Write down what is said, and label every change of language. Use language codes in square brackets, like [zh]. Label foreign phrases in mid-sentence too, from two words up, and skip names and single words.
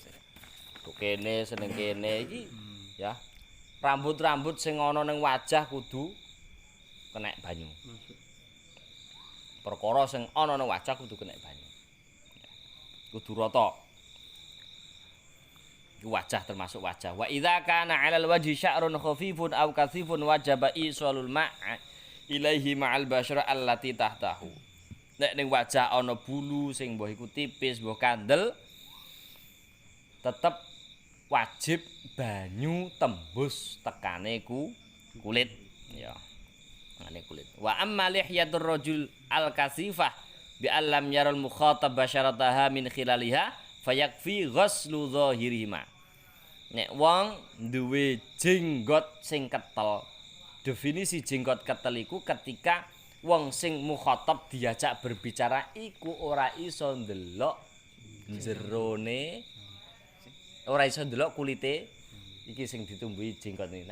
[jv] Tuh kene seneng kene iki ya. Rambut-rambut sing ana ning wajah kudu kena banyu. Perkara sing ana ning wajah kudu kena banyu. Kudu rata. Wajah termasuk wajah. [ar] وإذا كان على الوجه شعر خفيف أو كثيف وجب إيصال الماء إليه مع البشرة التي تحته. [jv] Nek ning wajah ana bulu sing mbah iku tipis, mbah kandel, tetep wajib banyu tembus tekane kulit. Ya. Tekane kulit. [ar] وأما لحية الرجل الكثيفة بأن لم ير المخاطب بشرتها من خلالها فيكفي غسل ظاهرهما. [jv] Nek wong duwe jenggot sing ketel. Definisi jenggot ketel iku ketika wong sing mukhatab [id] diajak berbicara [jv] iku ora iso ndelok jerone, ora iso ndelok kulite iki sing ditumbuhi jenggot iki.